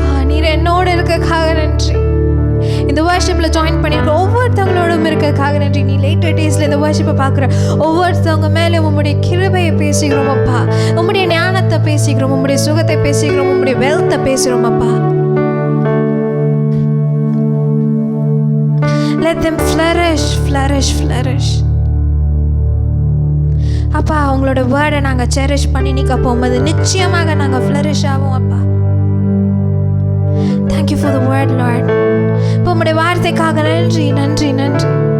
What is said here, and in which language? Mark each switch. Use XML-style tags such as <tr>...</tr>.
<ta>நீர் என்னோட இருக்கக்காக நன்றி. இந்த வர்ஷிப்பில் ஜாயின் பண்ணியிருக்க ஒவ்வொருத்தவங்களோடும் இருக்கிறதுக்காக நன்றி. நீ லேட்டர் டேஸில் இந்த வர்ஷிப்பை பார்க்குற ஒவ்வொருத்தவங்க மேலே உம்முடைய கிருபையை பேசிக்கிறோம் அப்பா, உம்முடைய ஞானத்தை பேசிக்கிறோம், உம்முடைய சுகத்தை பேசிக்கிறோம், உம்முடைய வெல்த்தை பேசுகிறோம் அப்பா.</ta> <en>Let them flourish, flourish, flourish.</en> <ta>அப்பா, அவங்களோட வேர்டை நாங்கள் செரிஷ் பண்ணி நிற்க போகும்போது நிச்சயமாக நாங்கள் ஃப்ளரிஷ் ஆவோம் அப்பா.</ta> <en>Thank you for the word, Lord.</en> <ta>இப்போ உம்முடைய வார்த்தைக்காக நன்றி, நன்றி, நன்றி.</ta>